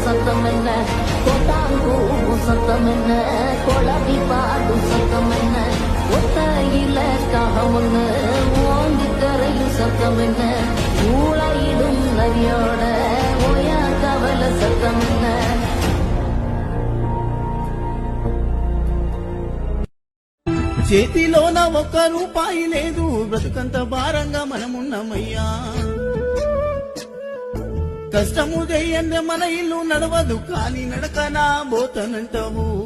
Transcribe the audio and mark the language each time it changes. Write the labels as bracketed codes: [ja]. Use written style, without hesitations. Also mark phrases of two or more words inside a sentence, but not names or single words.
[ta] சத்தமென்ன கொட்டாங்கூ சத்தமென்ன கொளவி பாடு சத்தமென்ன ஒத்தையில காகமன்னு ஓங்கி கரையும் சத்தமென்ன ஊழையிடும் நதியோட ஓயா கவல சத்தமென்ன [te] చేతిలోన ఒక్క రూపాయి లేదు బ్రతుకంత భారంగా మనమున్నమయ్యా కష్టము చెయ్యందే మన ఇల్లు నడవదు కాలి నడకనా పోతనంటావు